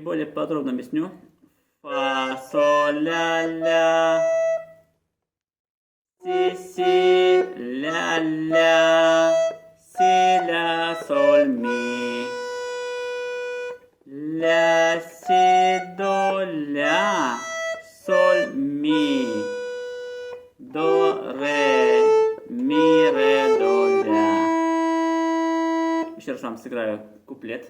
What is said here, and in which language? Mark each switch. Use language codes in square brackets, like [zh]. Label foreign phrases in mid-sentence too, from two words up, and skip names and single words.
[ru] подробно объясню. Фа, соль, ля, ля. Си, си, ля, ля. Си, ля, соль, ми. Ля, си, до, ля. Соль, ми. До, ре, ми, ре, до, ля. Еще раз вам сыграю куплет.